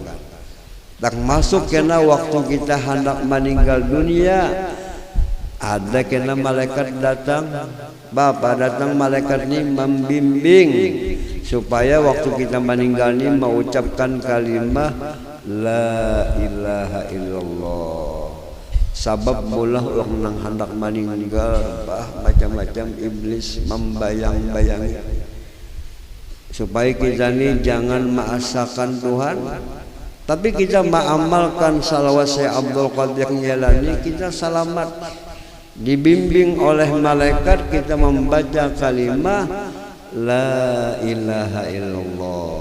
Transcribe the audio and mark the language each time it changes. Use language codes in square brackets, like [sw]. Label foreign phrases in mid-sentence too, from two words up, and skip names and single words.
[id] Termasuk kena waktu kita hendak meninggal dunia, ada kena malaikat datang, Bapak datang malaikat ini membimbing supaya waktu kita meninggal ini mengucapkan kalimat [ar] la ilaha illallah. [id] Sabab mula orang nang hendak meninggal, macam-macam iblis membayang-bayangi supaya kita ini jangan maasakan Tuhan, tapi kita mengamalkan salawat Syekh Abdul Qadir Jailani, kita selamat, dibimbing oleh malaikat, kita membaca kalimat [ar] la ilaha illallah.